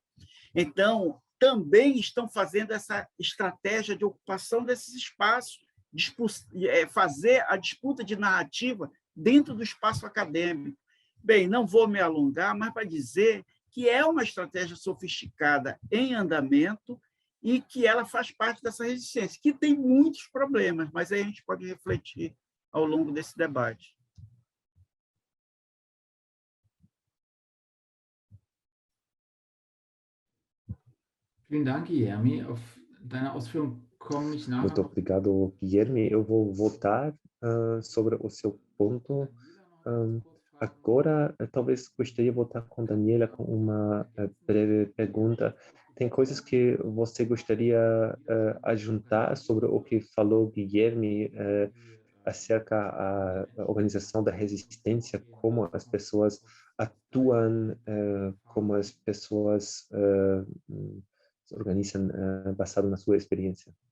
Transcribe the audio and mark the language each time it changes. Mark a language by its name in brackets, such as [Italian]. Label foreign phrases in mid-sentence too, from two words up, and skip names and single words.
[Portuguese] Então, também estão fazendo essa estratégia de ocupação desses espaços, fazer a disputa de narrativa dentro do espaço acadêmico. Bem, não vou me alongar, mas para dizer que é uma estratégia sofisticada em andamento e que ela faz parte dessa resistência, que tem muitos problemas, mas aí a gente pode refletir ao longo desse debate. [German] Vielen Dank, Guilherme. Auf deine Ausführung komme ich nachher [Portuguese] Muito [German] noch. [Portuguese] obrigado, Guilherme. Eu vou voltar sobre o seu ponto. Agora, talvez gostaria de voltar com Daniela com uma breve pergunta. Tem coisas que você gostaria de juntar sobre o que falou Guilherme acerca da organização da resistência, como as pessoas atuam, como as pessoas se organizam baseado na sua experiência?